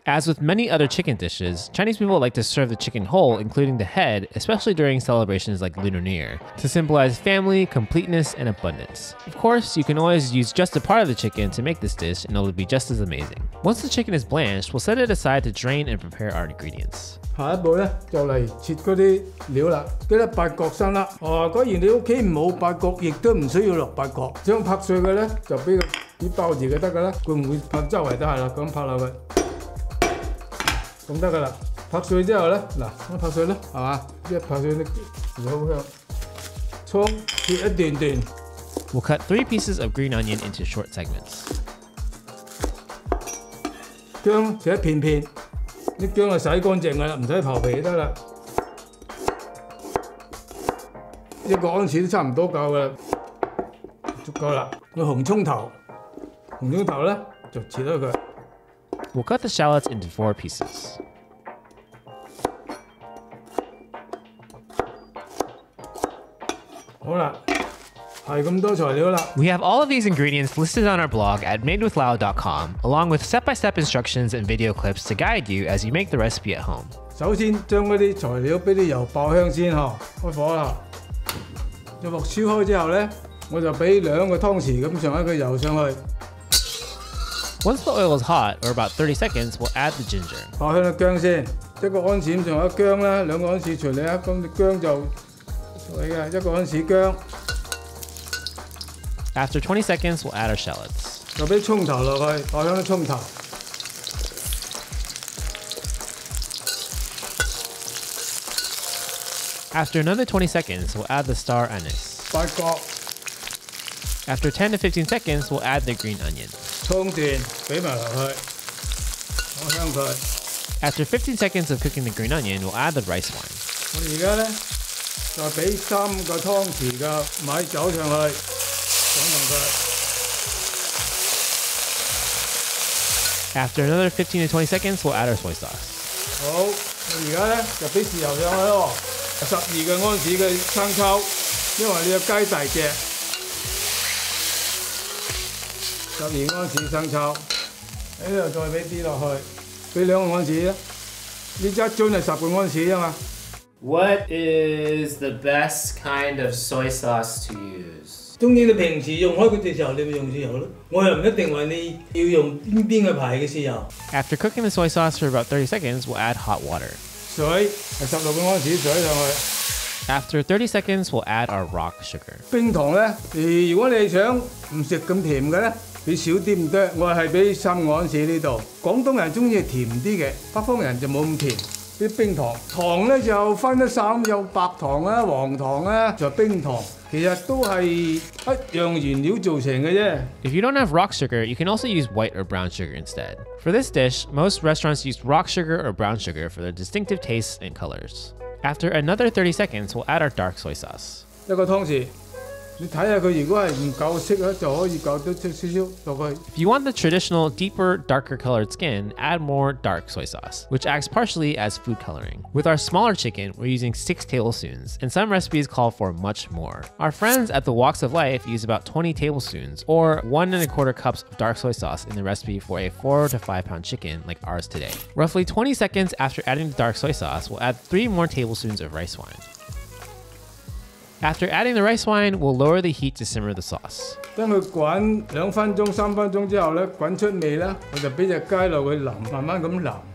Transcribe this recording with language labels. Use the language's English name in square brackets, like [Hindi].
[English] As with many other chicken dishes, Chinese people like to serve the chicken whole, including the head, especially during celebrations like Lunar New Year, to symbolize family, completeness, and abundance. Of course, you can always use just a part of the chicken to make this dish, and it'll be just as amazing. Once the chicken is blanched, we'll set it aside to drain and prepare our ingredients. [Chinese] 下一步咧就嚟切嗰啲料啦，記得八角生粒。果然你屋企冇八角，亦都唔需要落八角。將拍碎佢咧就俾佢啲包住就得㗎啦。佢唔會拍周圍都係啦，咁拍落去，咁得㗎啦。拍碎之後咧，嗱咁拍碎咧，係嘛？一拍碎啲好香。葱切一段段。 [English] We'll cut 3 pieces of green onion into short segments. [Chinese] 姜切一片片。啲姜係洗乾淨㗎啦，唔使刨皮就得啦。 1個安士都差唔多夠㗎啦，足夠啦。個紅葱頭咧就切咗佢。 [English] We'll cut the shallots into 4 pieces. [Chinese] 好啦。係咁多材料啦。 [English] We have all of these ingredients listed on our blog at madewithlao.com, along with step-by-step instructions and video clips to guide you as you make the recipe at home. [Chinese] 首先將嗰啲材料俾啲油爆香先開火啦。隻鑊燒開之後咧，我就俾2個湯匙咁上下嘅油上去。 [English] Once the oil is hot, or about 30 seconds, we'll add the ginger. [Chinese] 爆香啲薑先，1個安士咁上下薑啦，2個安士隨你啊，咁啲薑就係嘅，1個安士薑。 [English] After 20 seconds, we'll add our shallots. [Chinese] 就俾葱頭落去，爆香啲葱頭。 [English] After another 20 seconds, we'll add the star anise. [Chinese] 八角。 [English] After 10 to 15 seconds, we'll add the green onion. [Chinese] 葱段俾埋落去，爆香佢。 [English] After 15 seconds of cooking the green onion, we'll add the rice wine. [Chinese] 我而家咧就俾3個湯匙嘅米酒上去。 After another 15 to 20 seconds, we'll add our soy sauce. 好，而家咧就俾豉油上去咯，12嘅安士嘅生抽，因為你個雞大隻，12安士生抽，喺呢度再俾啲落去，俾2個安士啦。呢一樽係10個安士啊嘛。 [English] What is the best kind of soy sauce to use? [Chinese] 中意你平時用開佢嘅時候，你咪用豉油咯。我又唔一定話你要用邊個牌嘅豉油。 [English] After cooking the soy sauce for about 30 seconds, we'll add hot water. [Chinese] 水係16個安士水上去。 [English] After 30 seconds, we'll add our rock sugar. [Chinese] 冰糖咧，如果你想唔食咁甜嘅咧，俾少啲唔得。我係俾3個安士呢度。廣東人中意甜啲嘅，北方人就冇咁甜。啲冰糖糖咧就分得3，有白糖啦、黃糖啦，仲有冰糖。其實都係一樣原料做成嘅啫。 [English] If you don't have rock sugar, you can also use white or brown sugar instead. For this dish, most restaurants use rock sugar or brown sugar for their distinctive tastes and colors. After another 30 seconds, we'll add our dark soy sauce. [Chinese] 一個湯匙，你睇下佢如果係唔夠色咧，就可以夠多少少落去。 [English] If you want the traditional, deeper, darker colored skin, add more dark soy sauce, which acts partially as food coloring. With our smaller chicken, we're using 6 tablespoons, and some recipes call for much more. Our friends at the Walks of Life use about 20 tablespoons, or 1 1/4 cups of dark soy sauce in the recipe for a 4 to 5 pound chicken like ours today. Roughly 20 seconds after adding the dark soy sauce, we'll add 3 more tablespoons of rice wine. After adding the rice wine, we'll lower the heat to simmer the sauce. [Chinese] 等佢滾2分鐘、3分鐘之後咧，滾出味啦，我就俾隻雞落去淋，慢慢咁淋。